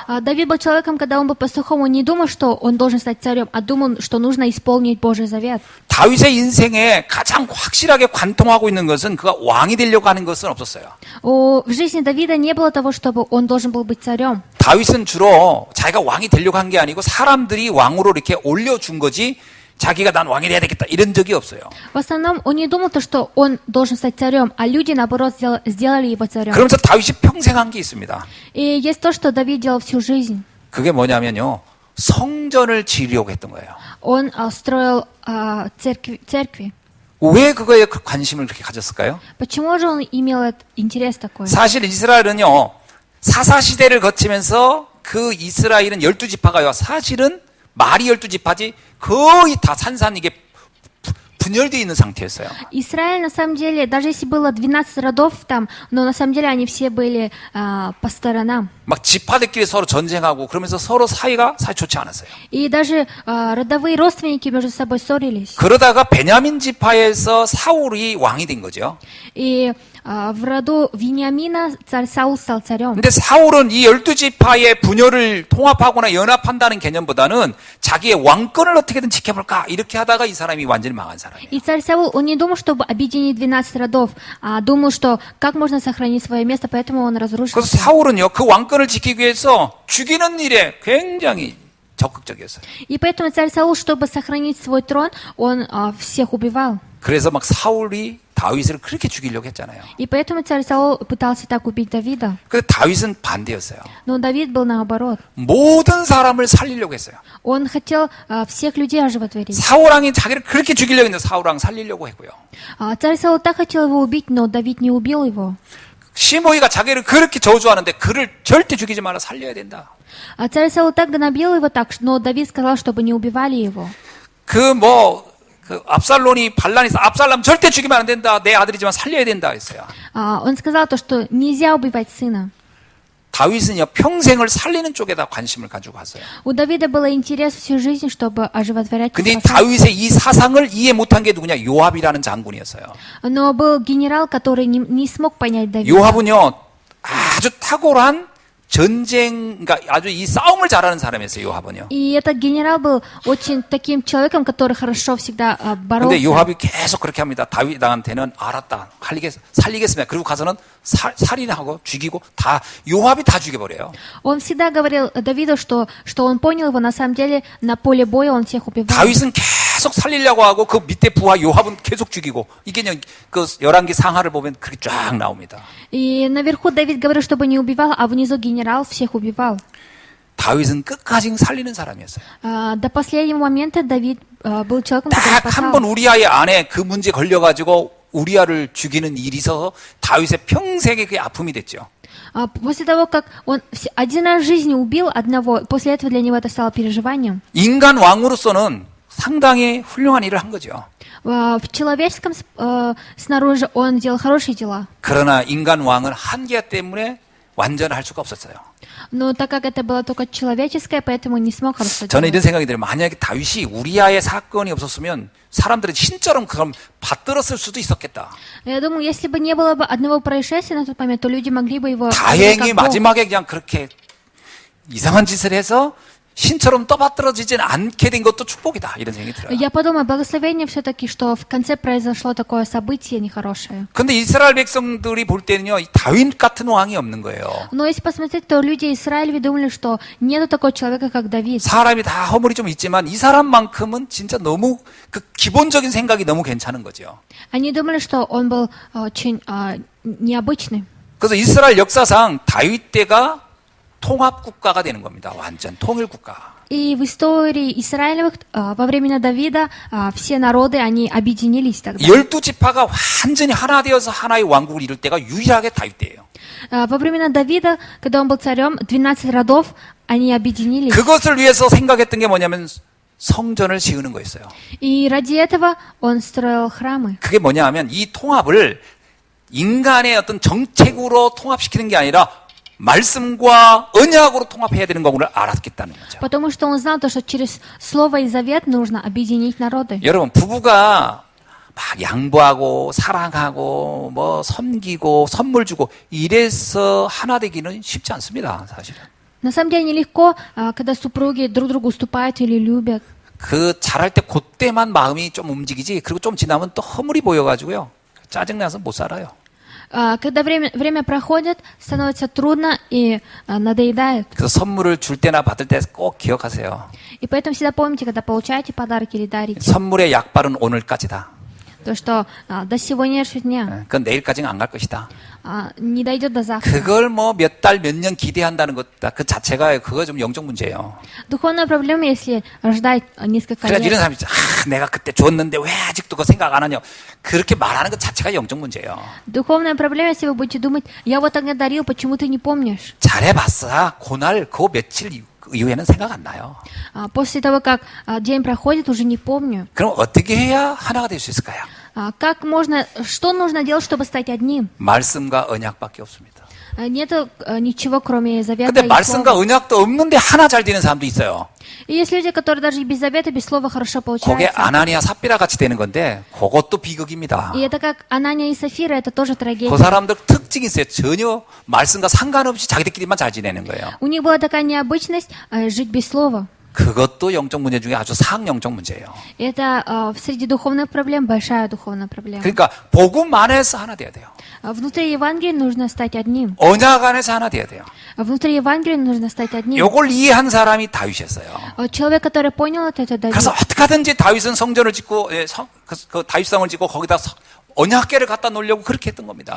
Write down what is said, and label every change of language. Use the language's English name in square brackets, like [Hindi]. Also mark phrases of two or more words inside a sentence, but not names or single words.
[Russian] Давид был человеком, когда он был пастухом, он не думал, что он должен стать царем, а думал, что нужно исполнить Божий завет. [Korean] 다윗의 인생에 가장 확실하게 관통하고 있는 것은 그가 왕이 되려고 하는 것은 없었어요. [Russian] В жизни Давида не было того, чтобы он должен был быть царем. [Korean] 다윗은 주로 자기가 왕이 되려고 한 게 아니고 사람들이 왕으로 이렇게 올려준 거지 자기가 난 왕이 돼야 되겠다 이런 적이 없어요. [Russian] В основном он не думал, что он должен стать царем, а люди, наоборот, сделали его царем. [Korean] 그러면서 다윗이 평생 한 게 있습니다. [Russian] И есть то, что Давид делал всю жизнь. [Korean] 그게 뭐냐면요. 성전을 지으려고 했던 거예요. [Russian] Он строил церкви. [Korean] 왜 그거에 관심을 그렇게 가졌을까요? [Russian] Почему же он имел этот интерес такой? [Korean] 사실 이스라엘은요. 사사시대를 거치면서 그 이스라엘은 12지파가요. 사실은 말이 12지파지 거의 다 산산 이게 분열되어 있는 상태였어요. [Russian] Израиль, на самом деле, даже если было 12 родов там, но на самом деле они все были по сторонам. [Korean] 막 지파들끼리 서로 전쟁하고 그러면서 서로 사이가 사이 좋지 않았어요. [Russian] И даже родовые родственники между собой ссорились. [Korean] 그러다가 베냐민 지파에서 사울이 왕이 된 거죠. [Russian] И в роду Вениамина царь Саул стал царем. [Korean] 근데 사울은 이 12지파의 분열을 통합하거나 연합한다는 개념보다는 자기의 왕권을 어떻게든 지켜볼까 이렇게 하다가 이 사람이 완전히 망한 사람이에요. [Russian] И царь Саул, он не думал, чтобы объединить 12 родов, а думал, что как можно сохранить свое место, поэтому он разрушил. [Korean] 그래서 사울은요, 그 왕권을 지키기 위해서 죽이는 일에 굉장히 적극적이었어요. [Russian] И поэтому царь Саул, чтобы сохранить свой трон, он всех убивал. [Korean] 그래서 막 사울이 다윗을 그렇게 죽이려고 했잖아요. [Russian] И поэтому царь Саул пытался так убить Давида. [Korean] 근데 다윗은 반대였어요. [Russian] Но Давид был наоборот. [Korean] 모든 사람을 살리려고 했어요. [Russian] Он хотел всех людей оживотворить. [Korean] 사울왕이 자기를 그렇게 죽이려고 했는데 사울왕 살리려고 했고요. [Russian] Царь Саул так хотел его убить, но Давид не убил его. [Korean] 시므이가 자기를 그렇게 저주하는데 그를 절대 죽이지 말아 살려야 된다. [Russian] Царь Саул так гнобил его так, но Давид сказал, чтобы не убивали его. [Korean] 그 압살롬이 반란에서 압살롬 절대 죽이면 안 된다. 내 아들이지만 살려야 된다 했어요. [Russian] Он сказал то, что нельзя убивать сына. [Korean] 다윗은요 평생을 살리는 쪽에다 관심을 가지고 왔어요. [Russian] У Давида был интерес всю жизнь, чтобы оживотворять. [Korean] 근데 이 다윗의 이 사상을 이해 못한 게 누구냐? 요압이라는 장군이었어요. [Russian] Но был генерал, который не смог понять Давида. [Korean] 요압은요 아주 탁월한 전쟁, 그러니까 아주 이 싸움을 잘하는 사람이었어요. 요압은요. [Russian] И этот генерал был очень таким человеком, который хорошо всегда боролся. [Korean] 근데 요압이 계속 그렇게 합니다. 다윗한테는 알았다, 살리겠습니다. 그리고 가서는 살인하고 죽이고 다 요압이 다 죽여버려요. [Russian] Он всегда говорил Давиду, что он понял его, на самом деле на поле боя он всех убивал. [Korean] 다윗은 계속 살리려고 하고 그 밑에 부하 요압은 계속 죽이고 이게 그 열왕기 상하를 보면 그렇게 쫙 나옵니다. [Russian] И наверху Давид говорил, чтобы не убивал, а внизу генерал всех убивал. [Korean] 다윗은 끝까지 살리는 사람이었어요. [Russian] До последнего момента Давид был человеком, который [Korean] 딱 한 번 [Russian] спасал. [Korean] 우리아의 안에 그 문제 걸려가지고 우리아를 죽이는 일이 있어서 다윗의 평생의 그 아픔이 됐죠. [Russian] После того, как он один раз в жизни убил одного, после этого для него это стало переживанием. [Korean] 인간 왕으로서는 상당히 훌륭한 일을 한 거죠. [Russian] В человеческом снаружи он делал хорошие дела. [Korean] 그러나 인간 왕은 한계 때문에 완전할 수가 없었어요. [Russian] Но так как это было только человеческое, поэтому не смог хорошо [Korean] 저는 [Russian] делать. [Korean] 이런 생각이 들어요. 만약에 다윗이 우리아의 사건이 없었으면 사람들은 신처럼 그럼 받들었을 수도 있었겠다. [Russian] Я думаю, если бы не было бы одного происшествия на тот момент, то люди могли бы его... [Korean] 다행히 마지막에 그냥 그렇게 이상한 짓을 해서 신처럼 떠받들어지진 않게 된 것도 축복이다. 이런 생각이 들어요. [Russian] Я подумаю, благословение все-таки, что в конце произошло такое событие нехорошее. [Korean] 근데 이스라엘 백성들이 볼 때는요, 이 다윗 같은 왕이 없는 거예요. [Russian] Но если посмотреть, то люди Израиля думали, что нету такого человека, как Давид. [Korean] 사람이 다 허물이 좀 있지만 이 사람만큼은 진짜 너무 그 기본적인 생각이 너무 괜찮은 거죠. [Russian] Они думали, что он был очень необычный. [Korean] 그래서 이스라엘 역사상 다윗 때가 통합 국가가 되는 겁니다. 완전 통일 국가. [Russian] И в истории Израилевых во времена Давида все народы, они объединились тогда. [Korean] 12지파가 완전히 하나 되어서 하나의 왕국을 이룰 때가 유일하게 다윗 때예요. [Russian] Во времена Давида, когда он был царем, 12 родов, они объединились. [Korean] 그것을 위해서 생각했던 게 뭐냐면 성전을 지으는 거였어요. [Russian] И ради этого он строил храмы. [Korean] 그게 뭐냐 하면 이 통합을 인간의 어떤 정책으로 통합시키는 게 아니라 말씀과 언약으로 통합해야 되는 거를 알았겠다는 거죠. [Russian] Потому что он знал, что через Слово и Завет нужно объединить народы. [Korean] 여러분, 부부가 막 양보하고 사랑하고 뭐 섬기고 선물 주고 이래서 하나 되기는 쉽지 않습니다, 사실은. [Russian] На самом деле нелегко, когда супруги друг другу уступают или любят. [Korean] 그 잘할 때 그때만 마음이 좀 움직이지, 그리고 좀 지나면 또 허물이 보여가지고요. 짜증나서 못 살아요. [Russian] Когда время проходит, становится трудно и надоедает. [Korean] 그래서 선물을 줄 때나 받을 때 꼭 기억하세요. [Russian] И поэтому всегда помните, когда получаете подарки или дарите, [Korean] 선물의 약발은 오늘까지다. [Russian] то, что до сегодняшнего дня [Korean] 그건 내일까지는 안 갈 것이다. [Russian] не дойдет до завтра. [Korean] 그걸 뭐 몇 달, 몇 년 기대한다는 것, 그 자체가 그거 좀 영적 문제예요. [Russian] Духовная проблема, если ждать несколько [Korean] 그래서 이런 [Russian] лет. [Korean] 사람이 있죠. 내가 그때 줬는데 왜 아직도 그거 생각 안 하냐. 그렇게 말하는 것 자체가 영적 문제예요. [Russian] Духовная проблема, если вы будете думать, я вот тогда дарил, почему ты не помнишь? [Korean] 잘해봤어. 그날 그 며칠 그 이후에는 생각 안 나요. [Russian] После того, как день проходит, уже не помню. [Korean] 그럼 어떻게 해야 하나가 될 수 있을까요? [Russian] Что нужно делать, чтобы стать одним? [Korean] 말씀과 언약밖에 없습니다. [Russian] Нету ничего, кроме завета [Korean] 근데 [Russian] и [Korean] 말씀과 [Russian] слова. [Korean] 언약도 없는데 하나 잘 되는 사람도 있어요. [Russian] И есть люди, которые даже и без завета, без слова хорошо [Korean] 그게 [Russian] получаются. [Korean] 아나니아 삽비라 같이 되는 건데 그것도 비극입니다. [Russian] И это как Анания и Сафира, это тоже трагедия. [Korean] 그 사람들 특징이 있어요. 전혀 말씀과 상관없이 자기들끼리만 잘 지내는 거예요. [Russian] У них была такая необычность жить без слова. [Korean] 그것도 영적 문제 중에 아주 상영적 문제예요. [Russian] Это среди духовных проблем большая духовная проблема. [Korean] 그러니까 복음 안에서 하나 돼야 돼요. [Russian] Внутри Евангелия нужно стать одним. [Korean] 언약 안에서 하나 돼야 돼요. [Russian] Внутри Евангелия нужно стать одним. [Korean] 요걸 이해한 사람이 다윗이었어요. [Russian] Человек, который понял это Давид. [Korean] 그래서 어떻게 하든지 다윗은 성전을 짓고 그 다윗성을 짓고 거기다 언약궤를 갖다 놓으려고 그렇게 했던 겁니다.